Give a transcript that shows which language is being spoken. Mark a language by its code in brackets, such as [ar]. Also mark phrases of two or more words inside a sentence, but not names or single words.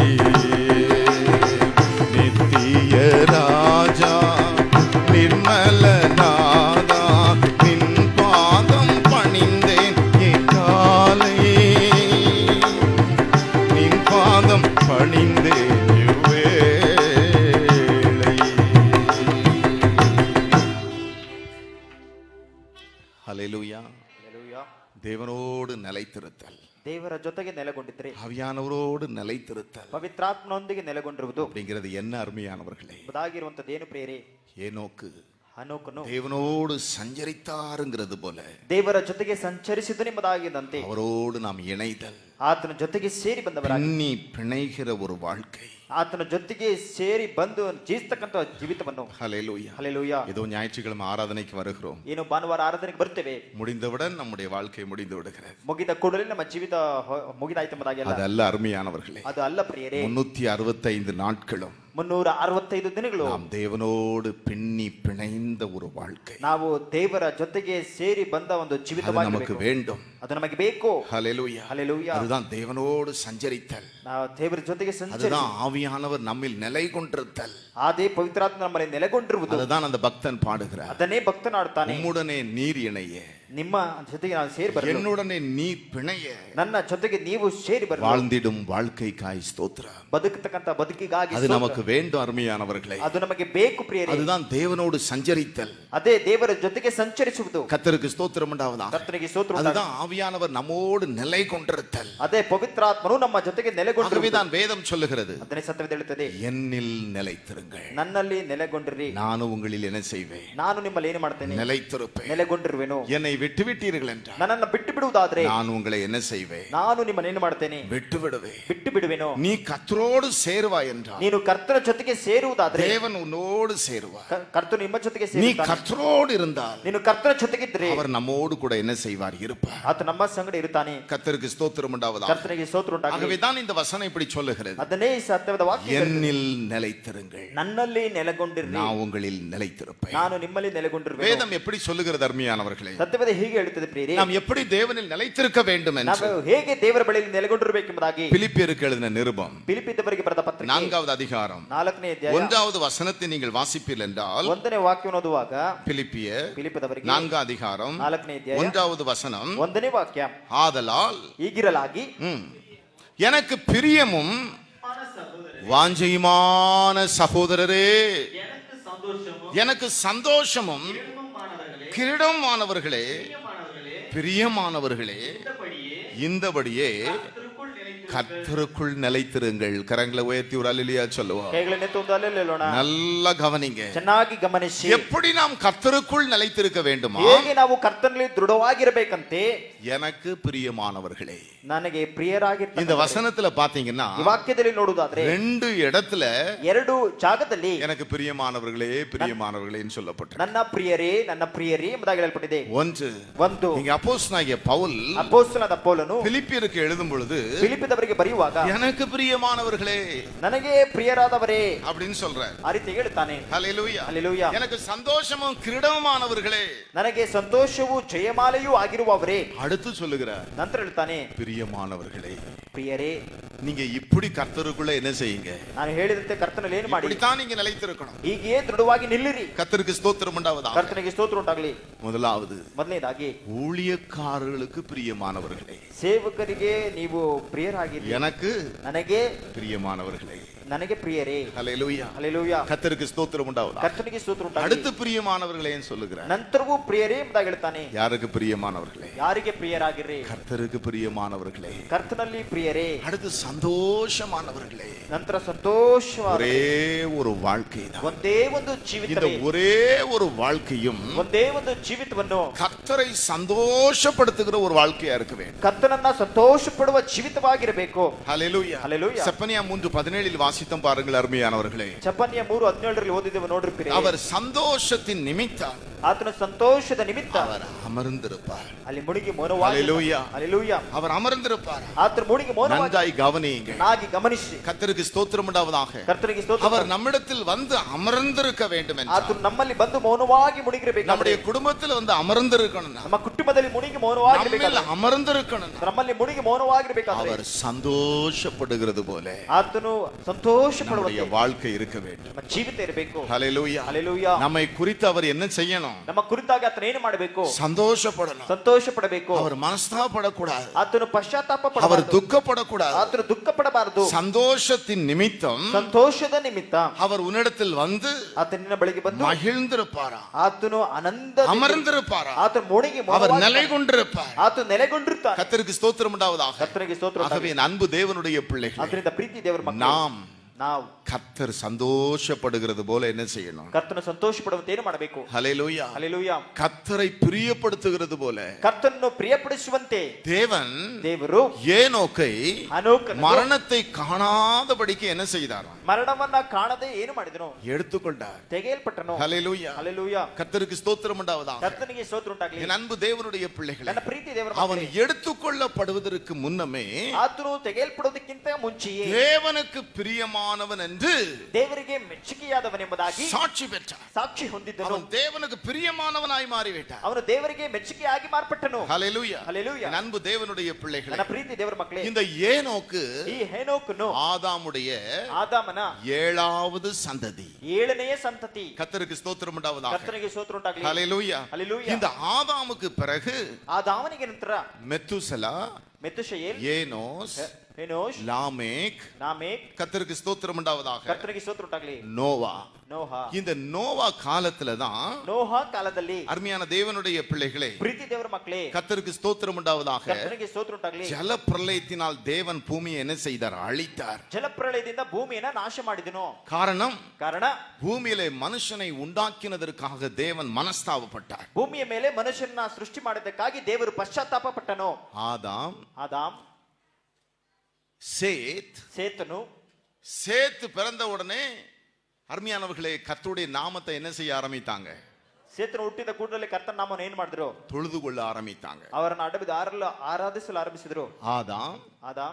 [ta] நித்திய ராஜா நிர்மல நாதா, நின் பாதம் பணிந்தேன் காலை, நின் பாதம் பணிந்தேன் எவ்வேளை. ஹல்லேலூயா. Hallelujah. தேவனோடு நிலைத்திருத்தல், [kn] ದೇವರ ಜೊತೆಗೆ ನೆಲೆಗೊಂಡಿದ್ರಿ, [ta] ஆவியானவரோடு நிலைத்திருத்தல் [kn] ಪವಿತ್ರಾತ್ಮನೊಂದಿಗೆ ನೆಲೆಗೊಂಡಿರುವುದು [ta] அப்படிங்கிறது என்ன அருமையானவர்களே. [kn] ಎಂಬುದಾಗಿರುವಂತದ್ದೇನು ಪ್ರೇರೆ? [ta] ஏனோக்கு [kn] ಹನೋಕನು [ta] தேவனோடு சஞ்சரித்தாருங்கிறது போல [kn] ದೇವರ ಜೊತೆಗೆ ಸಂಚರಿಸಿದನು ಎಂಬುದಾಗಿದ್ದಂತೆ [ta] அவரோடு நாம் இணைதல், [kn] ಆತನ ಜೊತೆಗೆ ಸೇರಿ ಬಂದವರಾಗಿ, [ta] பின்னி பிணைகிற ஒரு வாழ்க்கை. [kn] ಆತನ ಜೊತೆಗೆ ಸೇರಿ ಬಂದು ಜೀವಿಸ್ತಕ್ಕಂಥ ಜೀವಿತವನ್ನು. [ta] ஹல்லேலூயா. [kn] ಹಲ್ಲೆಲೂಯಾ. [ta] ஏதோ ஞாயிற்றுக்கிழமை ஆராதனைக்கு வருகிறோம், [kn] ಏನು ಭಾನುವಾರ ಆರಾಧನೆಗೆ ಬರ್ತೇವೆ, [ta] முடிந்தவுடன் நம்முடைய வாழ்க்கை முடிந்து விடுகிறது. [kn] ಮುಗಿದ ಕೂಡಲೇ ನಮ್ಮ ಜೀವಿತ ಮುಗಿದಾಯ್ತು ಎಂಬುದಾಗಿಲ್ಲ. [ta] அது அல்ல ಅರುமையானவர்களே. [kn] ಅದು ಅಲ್ಲ ಪ್ರಿಯರೇ. [ta] 365 நாட்களும் [kn] 365 ದಿನಗಳು [ta] நாம் தேவனோடு பின்னி பிணைந்த ஒரு வாழ்க்கை. [kn] ನಾವು ದೇವರ ಜೊತೆಗೆ ಸೇರಿ ಬಂದ ಒಂದು [ta] அது [kn] ಜೀವಿತವಾಗಿ [ta] நமக்கு வேண்டும். [kn] ಅದು ನಮಗೆ ಬೇಕು. [ta] ஹல்லேலூயா. [kn] ಹಲ್ಲೆಲೂಯಾ. [ta] அதுதான் தேவனோடு சஞ்சரித்தல். [kn] ನಾವು ದೇವರ ಜೊತೆಗೆ ಸಂಚರಿಸಿ, [ta] அதுதான் ஆவியானவர் நம்மில் நிலை கொண்டிருத்தல். [kn] ಅದೇ ಪವಿತ್ರಾತ್ಮ ನಮ್ಮಲ್ಲಿ ನೆಲೆಗೊಂಡಿರುವುದು. [ta] அதுதான் அந்த பக்தன் பாடுகிறார். [kn] ಅದನ್ನೇ ಭಕ್ತನಾಡುತ್ತಾನೆ. [ta] உம்முடனே நீர் இணைய, [kn] ನಿಮ್ಮ ಜೊತೆಗೆ ನಾನು ಸೇರಿ ಬರಲು, [ta] என்னுடனே நீர் பிணைய, [kn] ನನ್ನ ಜೊತೆಗೆ ನೀವು ಸೇರಿ ಬರಲು, [ta] வாழ்ந்திடும் வாழ்க்கைக்காய் ஸ்தோத்திரம். [kn] ಬದುಕತಕ್ಕಂತ ಬದುಕಿಗಾಗಿ [ta] அது [kn] ಸ್ತೋತ್ರ. [ta] நமக்கு வேண்டும் அருமையானவர்களே. [kn] ಅದು ನಮಗೆ ಬೇಕು ಪ್ರಿಯರೇ. [ta] அதுதான் தேவனோடு சஞ்சரித்தல். [kn] ಅದೇ ದೇವರ ಜೊತೆಗೆ ಸಂಚರಿಸುವುದು. [ta] கர்த்தருக்கு ஸ்தோத்திரம் உண்டாவதாக. [kn] ಕರ್ತನಿಗೆ ಸ್ತೋತ್ರ ಉಂಟಾಗಲಿ. [ta] அதுதான் ஆவியானவர் நம்மோடு நிலை கொண்டிருத்தல். [kn] ಅದೇ ಪವಿತ್ರಾತ್ಮನು ನಮ್ಮ ಜೊತೆಗೆ ನೆಲೆಗೊಂಡಿರುವುದು. [ta] ஆகவேதான் வேதம் சொல்லுகிறது, [kn] ಅದನ್ನೇ ಸತ್ಯವೇದ ಹೇಳುತ್ತದೆ, [ta] என்னில் நிலைத்திருங்கள், [kn] ನನ್ನಲ್ಲಿ ನೆಲೆಗೊಂಡಿರಿ, [ta] நானும் உங்களில் என்ன செய்வேன், [kn] ನಾನು ನಿಮ್ಮಲ್ಲಿ ಏನು ಮಾಡ್ತೇನೆ, [ta] நிலைத்திருப்பேன். [kn] ನೆಲೆಗೊಂಡಿರುವೆನು. [ta] என்னை விட்டு விட்டீர்கள் என்றால் [kn] ನನ್ನನ್ನು ಬಿಟ್ಟು ಬಿಡುವುದಾದ್ರೆ [ta] நான் உங்களை என்ன செய்வேன், [kn] ನಾನು ನಿಮ್ಮನ್ನು ಏನು ಮಾಡ್ತೇನೆ, [ta] விட்டு விடுவேன். [kn] ಬಿಟ್ಟು ಬಿಡುವೆನು. [ta] நீ கர்த்தரோடு சேருவாய் என்றால் [kn] ನೀನು ಕರ್ತನ ಜೊತೆಗೆ ಸೇರುವುದಾದ್ರೆ [ta] தேவன் உன்னோடு சேருவார். [kn] ಕರ್ತನು ನಿಮ್ಮ ಜೊತೆಗೆ [ta] நீ [kn] ಸೇರುತ್ತಾನೆ. [ta] கர்த்தரோடு இருந்தால் [kn] ನೀನು ಕರ್ತನ ಜೊತೆಗಿದ್ರೆ [ta] அவர் நம்மோடு கூட என்ன செய்வார், இருப்பார். [kn] ಆತ ನಮ್ಮ ಸಂಗಡ ಇರುತ್ತಾನೆ. [ta] கர்த்தருக்கு ஸ்தோத்திரம் உண்டாவதாக. [kn] ಕರ್ತನಿಗೆ ಸ್ತೋತ್ರ ಉಂಟಾಗಲಿ. [ta] ஆகவேதான் இந்த வசனம் இப்படி சொல்லுகிறது, [kn] ಅದನ್ನೇ ಈ ಸತ್ಯವಾದ ವಾಕ್ಯ ಹೇಳುತ್ತದೆ. [ta] என்னில் நிலைத்திருங்கள், [kn] ನನ್ನಲ್ಲಿ ನೆಲೆಗೊಂಡಿರಿ, [ta] நான் உங்களில் நிலைத்திருப்பேன். [kn] ನಾನು ನಿಮ್ಮಲ್ಲಿ ನೆಲೆಗೊಂಡಿರುವೆನು. [ta] வேதம் எப்படி சொல்லுகிறது அருமையானவர்களே, [kn] ಸತ್ಯವಾದ ಹೀಗೆ ಹೇಳುತ್ತದೆ ಪ್ರಿಯರೇ, [ta] நாம் எப்படி தேவனில் நிலைத்திருக்க வேண்டும் என்று [kn] ನಾವು ಹೇಗೆ ದೇವರ ಬಳಿಯಲ್ಲಿ ನೆಲೆಗೊಂಡಿರಬೇಕೆಂಬುದಾಗಿ [ta] பிலிப்பியருக்கு எழுதின நிருபம் [kn] ಫಿಲಿಪ್ಪಿಯವರಿಗೆ ಬರೆದ ಪತ್ರಿಕೆ [ta] 4வது அதிகாரம் [kn] 4ನೇ ಅಧ್ಯಾಯ [ta] 1வது வசனத்தை நீங்கள் வாசிப்பீர்கள் என்றால், [kn] 1ನೇ ವಾಕ್ಯವನ್ನು ಓದುವಾಗ [ta] பிலிப்பியர் [kn] ಫಿಲಿಪ್ಪಿಯವರಿಗೆ [ta] 4வது அதிகாரம் [kn] 4ನೇ ಅಧ್ಯಾಯ [ta] 1வது வசனம், [kn] 1ನೇ ವಾಕ್ಯ, [ta] ஆதலால் [kn] ಹೀಗಿರಲಾಗಿ [ta] எனக்கு பிரியமும் வாஞ்சையுமான சகோதரரே, எனக்கு சந்தோஷமும் கிரீடமானவர்களே, பிரியமானவர்களே, இந்தபடியே கர்த்தருக்குள் நிலைத்திருங்கள். கரங்களை உயர்த்தி ஒரு அல்லேலூயா சொல்லுவோம். [kn] ಕೈಗಳನ್ನೆತ್ತಿ ಒಂದು ಹಲ್ಲೆಲೂಯಾ ಹೇಳೋಣ. [ta] நல்லா கவனிங்க, [kn] ಚೆನ್ನಾಗಿ ಗಮನಿಸಿ. [ta] எப்படி நாம் கர்த்தருக்குள் நிலைத்திருக்க வேண்டுமா, [kn] ಹೇಗೆ ನಾವು ಕರ್ತನಲ್ಲಿ ದೃಢವಾಗಿರಬೇಕಂತೆ, [ta] எனக்கு பிரியமானவர்களே. [kn] ನನಗೆ ಪ್ರಿಯರಾಗಿರ್ತಾರೆ. [ta] இந்த வசனத்துல பாத்தீங்கன்னா [kn] ಈ ವಾಕ್ಯದಲ್ಲಿ ನೋಡುವುದಾದ್ರೆ [ta] 2 இடத்துல [kn] 2 ಜಾಗದಲ್ಲಿ [ta] எனக்கு பிரியமானவர்களே பிரியமானவர்களேன்னு சொல்லப்பட்டிருக்கு. [kn] ನನ್ನ ಪ್ರಿಯರೇ ಎಂಬುದಾಗಿ ಹೇಳಲ್ಪಟ್ಟಿದೆ. ಒಂದು [ta] இங்க அப்போஸ்தலனாகிய பவுல் [kn] ಅಪೊಸ್ತಲನಾದ ಪೌಲನು [ta] பிலிப்பியருக்கு எழுதும் பொழுது [kn] ಫಿಲಿಪ್ಪಿಯವರಿಗೆ ಬರೆಯುವಾಗ [ta] எனக்கு பிரியமானவர்களே [kn] ನನಗೆ ಪ್ರಿಯರಾದವರೇ [ta] அப்படின்னு சொல்றார். [kn] ಆ ರೀತಿ ಹೇಳುತ್ತಾನೆ. [ta] ஹல்லேலூயா. [kn] ಹಲ್ಲೆಲೂಯಾ. [ta] எனக்கு சந்தோஷமும் கிரீடமானவர்களே, [kn] ನನಗೆ ಸಂತೋಷವೂ ಜಯಮಾಲೆಯೂ ಆಗಿರುವವರೇ. [ta] அடுத்து சொல்லுகிறார், [kn] ನಂತರ ಹೇಳ್ತಾನೆ, [ta] பிரியமானவர்களே. [kn] ಪ್ರಿಯರೇ, [ta] நீங்க இப்படி கர்த்தருக்குள்ள என்ன செய்யுங்க? [kn] ನಾನು ಹೇಳಿದಂತೆ ಕರ್ತನಲ್ಲಿ ಏನು ಮಾಡಿ [ta] இப்படித்தான் நீங்க நிலைத்திருக்கணும். [kn] ಹೀಗೆಯೇ ದೃಢವಾಗಿ ನಿಲ್ಲಿರಿ. [ta] கர்த்தருக்கு ஸ்தோத்திரம் உண்டாவதாக. [kn] ಕರ್ತನಿಗೆ ಸ್ತೋತ್ರ ಉಂಟಾಗಲಿ. ಮೊದಲನೇದಾಗಿ [ta] ஊழியக்காரர்களுக்கு பிரியமானவர்களே, [kn] ಸೇವಕರಿಗೆ ನೀವು ಪ್ರಿಯರಾಗಿರಿ. [ta] எனக்கு [kn] ನನಗೆ [ta] பிரியமானவர்களே, [kn] ನನಗೆ ಪ್ರಿಯರೇ. [ta] ஹல்லேலூயா, [kn] ಹಲ್ಲೆಲೂಯಾ. [ta] கர்த்தருக்கு ஸ்தோத்திரம் உண்டாவதாக. [kn] ಕರ್ತನಿಗೆ ಸ್ತೋತ್ರ ಉಂಟಾಗಲಿ. [ta] அடுத்து பிரியமானவர்களேன்னு சொல்லுகிறார். [kn] ನಂತರವೂ ಪ್ರಿಯರೇ ಎಂಬುದಾಗಿ ಹೇಳ್ತಾನೆ. [ta] யாருக்கு பிரியமானவர்களே? [kn] ಯಾರಿಗೆ ಪ್ರಿಯರಾಗಿರಿ? [ta] கர்த்தருக்கு பிரியமானவர்களே. [kn] ಕರ್ತನಲ್ಲಿ ಪ್ರಿಯರೇ. [ta] அடுத்து சந்தோஷமானவர்களே. [kn] ನಂತರ ಸಂತೋಷವಾದ [ta] ஒரே ஒரு வாழ்க்கை தான். [kn] ಒಂದೇ ಒಂದು ಜೀವಿತ. [ta] இந்த ஒரே ஒரு வாழ்க்கையும் [kn] ಒಂದೇ ಒಂದು ಜೀವಿತವನ್ನು [ta] கர்த்தரை சந்தோஷப்படுத்துகிற ஒரு வாழ்க்கையா இருக்க வேண்டும். [kn] ಕರ್ತನನ್ನ ಸಂತೋಷ ಪಡುವ ಜೀವಿತವಾಗಿರಬೇಕು. [ta] ஹல்லேலூயா. ஹல்லேலூயா. செப்பனியா 3:17 வாசித்தோம் பாருங்கள் அருமையானவர்களே. [kn] ಚಪನ್ಯ 3:17 ಓದಿದ್ದೇವೆ ನೋಡ್ರಿ ಪ್ರಿಯರೇ. [ta] அவர் சந்தோஷத்தின் நிமித்தம் [kn] ಆತನ ಸಂತೋಷದ ನಿಮಿತ್ತ [ta] அவர் அமர்ந்திருப்பார். [kn] ಅಲ್ಲಿ ಮುಳುಗಿ ಮೌನವಾಗಿ. [ta] ஹல்லேலூயா. [kn] ಹಲ್ಲೆಲೂಯಾ. [ta] அவர் அமர்ந்திருப்பார். [kn] ಆತನ ಮುಳುಗಿ ಮೌನವಾಗಿ. [ta] நன்றாய் கவனியுங்கள். [kn] ನಾಗಿ ಗಮನಿಸಿ. [ta] கர்த்தருக்கு ஸ்தோத்திரம் உண்டாவதாக. [kn] ಕರ್ತನಿಗೆ ಸ್ತೋತ್ರ. [ta] அவர் நம்மிடத்தில் வந்து அமர்ந்திருக்க வேண்டும் என்றால் [kn] ಆತನು ನಮ್ಮಲ್ಲಿ ಬಂದು ಮೌನವಾಗಿ ಮುಳುಗಿರಬೇಕು. [ta] நம்முடைய குடும்பத்தில் வந்து அமர்ந்திருக்கணும். [kn] ನಮ್ಮ ಕುಟುಂಬದಲ್ಲಿ ಮುಳುಗಿ ಮೌನವಾಗಿರಬೇಕು. [ta] அமர்ந்திருக்கணும். [kn] ನಮ್ಮಲ್ಲಿ ಮುಳುಗಿ ಮೌನವಾಗಿರಬೇಕಾದ್ರೆ [ta] அவர் சந்தோஷப்படுகிறது போல [kn] ಆತನು ಸಂತೋಷ ಪಡುವಂತೆ [ta] நம்முடைய வாழ்க்கை இருக்க வேண்டும். [kn] ನಮ್ಮ ಜೀವಿತ ಇರಬೇಕು. [ta] ஹல்லேலூயா. [kn] ಹಲ್ಲೆಲೂಯಾ. [ta] நம்மை குறித்து அவர் என்ன செய்யணும்? [kn] ನಮ್ಮ ಕುರಿತಾಗಿ ಆತನ ಏನು ಮಾಡಬೇಕು? [ta] சந்தோஷப்படணும். [kn] ಸಂತೋಷ ಪಡಬೇಕು. [ta] அவர் மனஸ்தாபப்படக்கூடாது. [kn] ಆತನು ಪಶ್ಚಾತ್ತಾಪ [ta] அவர் [kn] ಪಡಬಾರದು. [ta] துக்கப்படக்கூடாது. [kn] ಆತನು ದುಃಖ ಪಡಬಾರದು. [ta] சந்தோஷத்தின் நிமித்தம் [kn] ಸಂತೋಷದ ನಿಮಿತ್ತ [ta] அவர் உன்னிடத்தில் வந்து [kn] ಆತನಿನ ಬಳಿಗೆ ಬಂದು [ta] மகிழ்ந்திருப்பாரா, [kn] ಆತನು ಆನಂದ [ta] அமர்ந்திருப்பாரா, [kn] ಆತನು ಮುಳುಗಿ [ta] அவர் நிலை கொண்டிருப்பார். [kn] ಆತನು ನೆಲೆಗೊಂಡಿರುತ್ತಾನೆ. [ta] கர்த்தருக்கு ஸ்தோத்திரம் உண்டாவதாக. [kn] ಕರ್ತನಿಗೆ ಸ್ತೋತ್ರ. [ta] ஆகவே அன்பு தேவனுடைய பிள்ளைகள், [kn] ಅದರಿಂದ ಪ್ರೀತಿ ದೇವರ ಮಕ್ಕಳು [ta] நாம் [kn] ನಾವು [ta] கர்த்தர் சந்தோஷப்படுகிறது போல என்ன செய்யணும்? [kn] ಕರ್ತನ ಸಂತೋಷ ಪಡುವಂತೆ ಏನು ಮಾಡಬೇಕು? [ta] ஹல்லேலூயா. [kn] ಹಲ್ಲೆಲೂಯಾ. [ta] கர்த்தரை பிரியப்படுத்துகிறது போல [kn] ಕರ್ತನನ್ನು ಪ್ರಿಯಪಡಿಸುವಂತೆ ದೇವರು [ta] ஏனோக்கை [kn] ಹನೋಕನನ್ನು [ta] மரணத்தை காணாதபடிக்கு என்ன செய்தாராம்? [kn] ಮರಣವನ್ನ ಕಾಣದೆ ಏನು ಮಾಡಿದನು? [ta] எடுத்துக்கொண்டார். [kn] ತೆಗೆಯಲ್ಪಟ್ಟನು. [ta] ஹல்லேலூயா. [kn] ಹಲ್ಲೆಲೂಯಾ. [ta] கர்த்தருக்கு ஸ்தோத்திரம் உண்டாவதாக. [kn] ಕರ್ತನಿಗೆ ಸ್ತೋತ್ರ ಉಂಟಾಗಲಿ. [ta] என் அன்பு தேவனுடைய பிள்ளைகளே, [kn] ನನ್ನ ಪ್ರೀತಿ ದೇವರ [ta] அவன் [kn] ಮಕ್ಕಳೇ, [ta] எடுத்துக்கொள்ளப்படுவதற்கு முன்னமே [kn] ಆತನು ತೆಗೆಯಲ್ಪಡುವುದಕ್ಕಿಂತ ಮುಂಚೆಯೇ [ta] தேவனுக்கு பிரியமானவன் என்று [kn] ದೇವರಿಗೆ ಮೆಚ್ಚುಗೆಯಾದವನೆಂಬುದಾಗಿ [ta] சாட்சி பெற்றார். [kn] ಸಾಕ್ಷಿ ಹೊಂದಿದ್ದನು. [ta] அவன் தேவனுக்கு பிரியமானவனாய் மாறிவிட்டார். [kn] ಅವನು ದೇವರಿಗೆ ಮೆಚ್ಚುಗೆಯಾಗಿ ಮಾರ್ಪಟ್ಟನು. [ta] ஹல்லேலூயா. [kn] ಹಲ್ಲೆಲೂಯಾ. [ta] என் அன்பு தேவனுடைய பிள்ளைகளே, [kn] ನನ್ನ ಪ್ರೀತಿ ದೇವರ ಮಕ್ಕಳೇ, [ta] இந்த ஏனோக்கு [kn] ಈ ಹೇನೋಕನು [ta] ஆதாமுடைய [kn] ಆದಾಮನ [ta] 7வது சந்ததி. [kn] 7ನೇ ಸಂತತಿ. [ta] கர்த்தருக்கு ஸ்தோத்திரம் உண்டாவதாக. [kn] ಕರ್ತನಿಗೆ ಸ್ತೋತ್ರ ಉಂಟಾಗಲಿ. [ta] ஹல்லேலூயா. [kn] ಹಲ್ಲೆಲೂಯಾ. [ta] இந்த ஆதாமுக்கு பிறகு [kn] ಆದಾಮನಿಗೆ ನಂತರ [ta] மெத்துசலா, [kn] ಮೆತುಶೆಯೇಲ್, [ta] ஏனோஸ், [kn] ಹೆನೋಷ್, [ta] லாமேக், [kn] ನಾಮೇಕ್. [ta] கர்த்தருக்கு ஸ்தோத்திரம் உண்டாவதாக. [kn] ಕರ್ತನಿಗೆ ಸ್ತೋತ್ರ ಉಂಟಾಗಲಿ. [ta] நோவா. [kn] ನೋಹ. [ta] இந்த நோவா காலத்துல தான் [kn] ನೋಹ ಕಾಲದಲ್ಲಿ [ta] அருமையான தேவனுடைய பிள்ளைகளே, [kn] ಪ್ರೀತಿ ದೇವರ ಮಕ್ಕಳೇ, [ta] கர்த்தருக்கு ஸ்தோத்திரம் உண்டாவதாக, [kn] ಕರ್ತನಿಗೆ ಸ್ತೋತ್ರ ಉಂಟಾಗಲಿ. [ta] ஜல பிரளயத்தினால் தேவன் பூமியை என்ன செய்தார்? அழித்தார். [kn] ಜಲಪ್ರಳಯದಿಂದ ಭೂಮಿಯನ್ನ ನಾಶ ಮಾಡಿದನು. [ta] காரண பூமியிலே மனுஷனை உண்டாக்கினதற்காக தேவன் மனஸ்தாபப்பட்டார். [kn] ಭೂಮಿಯ ಮೇಲೆ ಮನುಷ್ಯನ ಸೃಷ್ಟಿ ಮಾಡಿದ್ದಕ್ಕಾಗಿ ದೇವರು ಪಶ್ಚಾತ್ತಾಪ ಪಟ್ಟನು. ಆದಾಮ್, [ta] சேத்தனு. சேத்து பிறந்த உடனே அருமையானவர்களே, கர்த்தருடைய நாமத்தை என்ன செய்ய ஆரம்பித்தாங்க? [kn] ಸೇತನು ಹುಟ್ಟಿದ ಕೂಡಲೇ ಕರ್ತನ ನಾಮವನ್ನು ಏನ್ ಮಾಡಿದ್ರು? [ta] தொழுது கொள்ள ஆரம்பித்தாங்க. [kn] ಅವರನ್ನು ಆರಾಧಿಸಲು ಆರಂಭಿಸಿದ್ರು. ಆದಾಮ್,